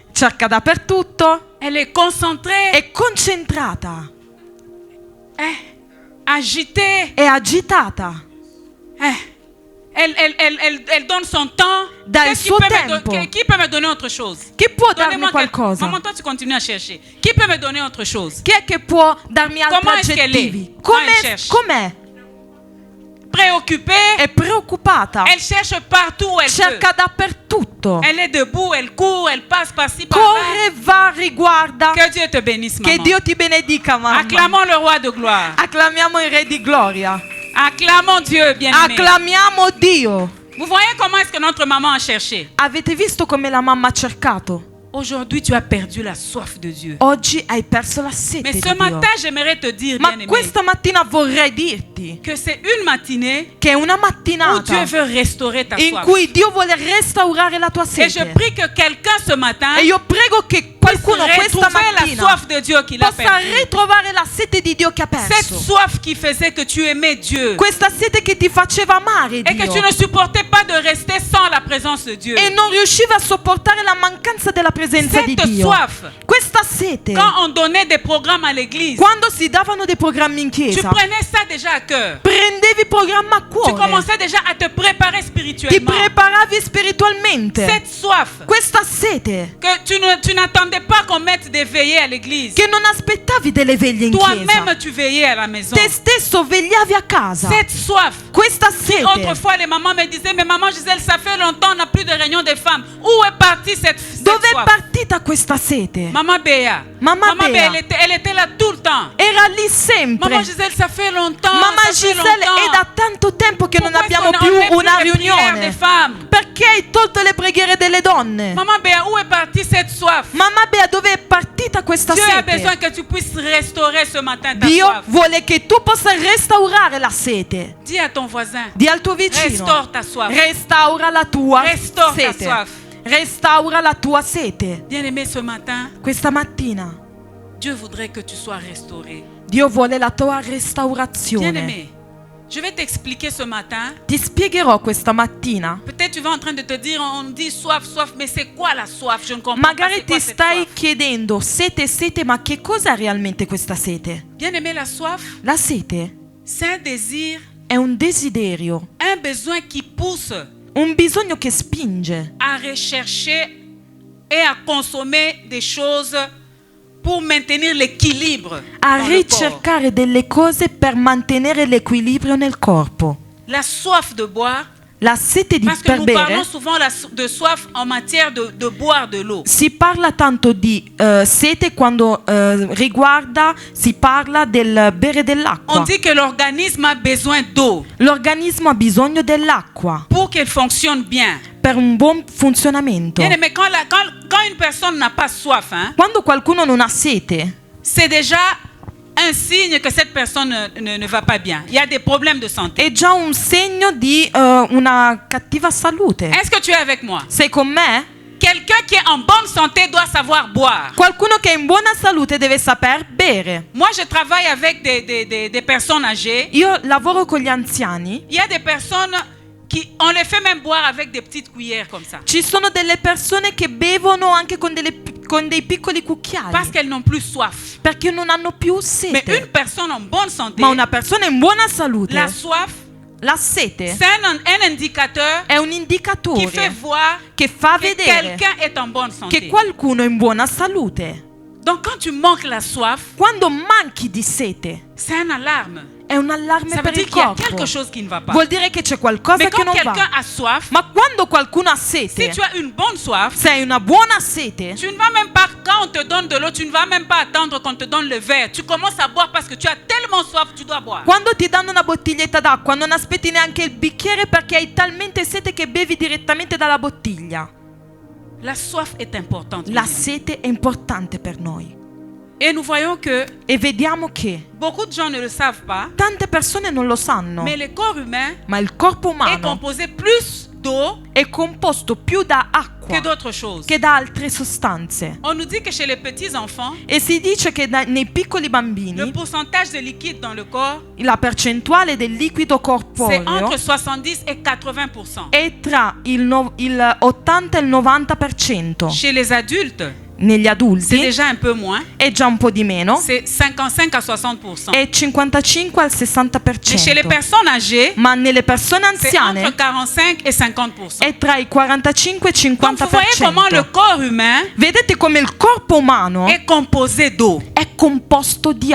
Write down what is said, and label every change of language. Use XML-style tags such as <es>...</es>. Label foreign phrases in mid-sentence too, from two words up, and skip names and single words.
<it>cerca dappertutto,</it> <fr>Elle est concentrée,</fr> <it>è concentrata,</it> <fr>agitée.</fr> <it>è agitata,</it> <fr>Elle donne son temps.</fr> <it>Dà il</it> <fr>Qu'est-ce</fr> <it>suo tempo.</it> <fr>qui peut me donner autre chose?</fr> <it>Chi può darmi</it> <fr>Donnez-moi</fr> <it>qualcosa?</it> <fr>Maman, toi tu continues à chercher. Qui peut me donner autre chose?</fr> <it>Chi è che può darmi altri</it> <fr>Comment est-ce qu'elle</fr> <it>aggettivi?</it> <fr>est? Quand elle cherche.</fr> <it>Com'è?</it> <fr>Préoccupée.</fr> <it>È preoccupata,</it> <fr>Elle cherche partout où elle</fr> <it>cerca dappertutto,</it> <fr>peut. Elle est debout, elle court, elle passe par-ci par-là.</fr> <it>corre, va, riguarda.</it> <fr>Que Dieu te bénisse,</fr> <it>Che</it> <fr>maman.</fr> <it>Dio ti benedica, mamma.</it> <fr>Acclamons le roi de gloire.</fr> <it>Acclamiamo il Re di Gloria.</it> <fr>Acclamons Dieu, bien-aimé.</fr> <it>Acclamiamo Dio.</it> <fr>Vous voyez comment est-ce que notre maman a cherché?</fr> <it>Avete visto come la mamma ha cercato?</it> <fr>Aujourd'hui, tu as perdu la soif de Dieu.</fr> <it>Oggi hai perso la sete</it> <fr>Mais</fr> <it>di</it> <fr>ce</fr> <it>Dio.</it> <fr>matin, j'aimerais te dire,</fr> <it>Ma</it> <fr>bien-aimé,</fr> <it>questa mattina vorrei dirti</it> <fr>que c'est une matinée</fr> <it>che è una</it> <fr>où Dieu</fr> <it>mattinata</it> <fr>veut restaurer ta</fr> <it>in</it> <fr>soif.</fr> <it>cui Dio vuole restaurare la tua</it> <fr>Et je</fr> <it>sete.</it> <fr>prie que quelqu'un ce matin</fr> <it>E io prego che</it> <fr>puisse</fr> <it>qualcuno questa</it> <fr>retrouver la</fr> <it>mattina</it> <fr>soif de Dieu qu'il a</fr> <it>possa</it> <fr>perdue.</fr> <it>ritrovare la sete di Dio che ha</it> <fr>Cette</fr> <it>perso.</it> <fr>soif qui faisait que tu aimais Dieu</fr> <it>Questa sete che ti faceva amare</it> <fr>et que tu</fr> <it>Dio</it> <fr>ne supportais pas de rester sans la présence de Dieu.</fr> <it>e non riuscivi a sopportare la mancanza della presenza di</it> <fr>Cette</fr> <it>Dio.</it> <fr>soif,</fr> <it>Questa sete,</it> <fr>quand on donnait des programmes à l'église,</fr> <it>quando si davano dei programmi in</it> <fr>tu</fr> <it>chiesa,</it> <fr>prenais ça déjà à cœur.</fr> <it>prendevi il programma a</it> <fr>Tu</fr> <it>cuore,</it> <fr>commençais déjà à te préparer</fr> <it>ti</it> <fr>spirituellement.</fr> <it>preparavi spiritualmente.</it> <fr>Cette soif</fr> <it>Questa sete</it> <fr>que tu n'attendais pas qu'on mette des veillées à l'église.</fr> <it>che non aspettavi delle veglie in chiesa,</it> <fr>Toi-même, tu veillais à la maison.</fr> <it>te stesso vegliavi a casa.</it> <fr>Cette soif.</fr> <it>Questa sete,</it> <fr>Autrefois, les mamans me disaient, mais maman Gisèle, ça fait longtemps, on n'a plus de réunion des femmes. Où est partie cette</fr> <it>dove è</it> <fr>soif?</fr> <it>partita questa sete?</it> <fr>Maman Béa. Maman Béa. Elle était là tout le temps.</fr> <it>Era lì sempre.</it> <fr>Maman Gisèle, ça fait longtemps.</fr> <it>Mamma</it> <fr>ça fait</fr> <it>Giselle,</it> <fr>longtemps.</fr> <it>è da tanto tempo che non</it> <fr>Pourquoi</fr> <it>abbiamo</it> <fr>est-ce</fr> <it>più</it> <fr>qu'on met</fr> <it>una</it> <fr>plus les prières des</fr> <it>riunione.</it> <fr>femmes?</fr> <it>Perché hai tolto le preghiere delle donne?</it> <fr>Maman Béa, où est partie cette soif?</fr> <it>Mamma Bea, dove è partita questa</it> <fr>Dieu a besoin</fr> <it>sete?</it> <fr>que tu puisses restaurer ce matin ta</fr> <it>Dio</it> <fr>soif.</fr> <it>vuole che tu possa restaurare la sete.</it> <fr>Dis à ton voisin,</fr> <it>Di al tuo vicino.</it> <fr>restaure ta soif.</fr> <it>Restaura la tua</it> <fr>Restaure ta</fr> <it>sete.</it> <fr>soif.</fr> <it>Restaura la tua sete.</it> <fr>Bien-aimé, ce matin,</fr> <it>Questa mattina</it> <fr>Dieu voudrait que tu sois restauré.</fr> <it>Dio vuole la tua restaurazione.</it> <fr>Bien-aimé, je vais t'expliquer ce matin.</fr> <it>Ti spiegherò questa mattina.</it> <fr>Peut-être tu vas en train de te dire, on dit soif, soif, mais c'est quoi la soif? Je ne comprends pas.</fr> <it>Magari</it> <fr>C'est quoi</fr> <it>ti</it> <fr>cette</fr> <it>stai</it> <fr>soif?</fr> <it>chiedendo sete, ma che cos'è realmente questa sete?</it> <fr>Bien-aimé, la soif,</fr> <it>La sete</it> <fr>c'est un désir,</fr> <it>è un desiderio,</it> <fr>un besoin qui pousse</fr> <it>un bisogno che spinge</it> <fr>à rechercher et à consommer des choses pour maintenir l'équilibre</fr> <it>a</it> <fr>dans le corps.</fr> <it>ricercare delle cose per mantenere l'equilibrio nel corpo.</it> <fr>La soif de boire,</fr> <it>La sete</it> <fr>parce que</fr> <it>per</it> <fr>nous</fr> <it>bere,</it> <fr>parlons souvent de soif en matière de boire de l'eau.</fr> <it>si parla tanto di sete quando si parla del bere</it> <fr>On</fr> <it>dell'acqua.</it> <fr>dit que l'organisme a besoin d'eau</fr> <it>L'organismo ha bisogno dell'acqua</it> <fr>pour qu'il fonctionne bien.</fr> <it>per un buon funzionamento.</it> <fr>Bien, mais quand une personne n'a pas soif, hein,</fr> <it>Quando qualcuno non ha sete,</it> <fr>c'est déjà un signe que cette personne ne va pas bien. Il y a des problèmes de santé.</fr> <it>è già un segno di una cattiva salute.</it> <fr>Est-ce que tu es avec moi?</fr> <it>Sei con me?</it> <fr>Quelqu'un qui est en bonne santé doit savoir boire.</fr> <it>Qualcuno che è in buona salute deve saper bere.</it> <fr>Moi, je travaille avec des personnes âgées.</fr> <it>Io lavoro con gli anziani.</it> <fr>Il y a des personnes qui, on les fait même boire avec des petites cuillères comme ça.</fr> <it>Ci sono delle persone che bevono anche con dei piccoli cucchiai.</it> <fr>Parce qu'elles n'ont plus soif.</fr> <it>Perché non hanno più</it> <fr>Mais</fr> <it>sete.</it> <fr>une personne en bonne santé,</fr> <it>Ma una persona in buona salute,</it> <fr>la soif,</fr> <it>la sete</it> <fr>c'est un indicateur</fr> <it>è un</it> <fr>qui fait</fr> <it>indicatore</it> <fr>voir</fr> <it>che fa</it> <fr>que</fr> <it>vedere</it> <fr>quelqu'un est en bonne santé.</fr> <it>che qualcuno è in buona salute.</it> <fr>Donc quand tu manques la soif,</fr> <it>Quando manchi di sete,</it> <fr>c'est un alarme.</fr> <it>è un allarme</it> <fr>Ça veut</fr> <it>per</it> <fr>dire</fr> <it>il</it> <fr>qu'il y a</fr> <it>corpo.</it> <fr>quelque chose qui ne va pas.</fr> <it>Vuol dire che c'è qualcosa</it> <fr>Mais</fr> <it>che</it> <fr>quand</fr> <it>non</it> <fr>quelqu'un</fr> <it>va.</it> <fr>a soif,</fr> <it>Ma quando qualcuno ha si sete,</it> <fr>tu as une bonne soif,</fr> <it>se hai una buona sete,</it> <fr>tu ne vas même pas, quand on te donne de l'eau, tu ne vas même pas attendre qu'on te donne le verre. Tu commences à boire parce que tu as tellement soif, tu dois boire.</fr> <it>quando ti danno una bottiglietta d'acqua, non aspetti neanche il bicchiere perché hai talmente sete che bevi direttamente dalla bottiglia.</it> <fr>La soif est importante.</fr> <it>La sete è importante per noi.</it> <fr>Et nous voyons que</fr> <it>E vediamo che</it> <fr>beaucoup de gens ne le savent pas,</fr> <it>tante persone non lo sanno,</it> <fr>mais le corps humain</fr> <it>ma il corpo</it> <fr>est</fr> <it>umano</it> <fr>composé plus d'eau</fr> <it>è composto più da</it> <fr>que</fr> <it>acqua</it> <fr>d'autres choses.</fr> <it>che da altre sostanze.</it> <fr>On nous dit que chez les petits enfants,</fr> <it>E si dice che nei piccoli</it> <fr>le</fr> <it>bambini</it> <fr>pourcentage de liquide dans le corps,</fr> <it>la percentuale del liquido</it> <fr>c'est</fr> <it>corporeo</it> <fr>entre 70 et 80%.</fr> <it>è tra il 80 e il 90%.</it> <fr>Chez les adultes,</fr> <it>Negli</it> <fr>c'est</fr> <it>adulti</it> <fr>déjà un peu moins.</fr> <it>è già un po' di meno,</it> <fr>C'est 55 à 60%.</fr> <it>è 55 al</it> <fr>Mais chez les</fr> <it>60%.</it> <fr>personnes âgées,</fr> <it>Ma nelle persone</it> <fr>c'est entre</fr> <it>anziane</it> <fr>45 et 50%.</fr> <it>è tra i 45 e il</it> <fr>Donc vous voyez comment le</fr> <it>50%.</it> <fr>corps humain</fr> <it>Vedete come il corpo umano</it> <fr>est composé d'eau.</fr> <it>è composto di</it>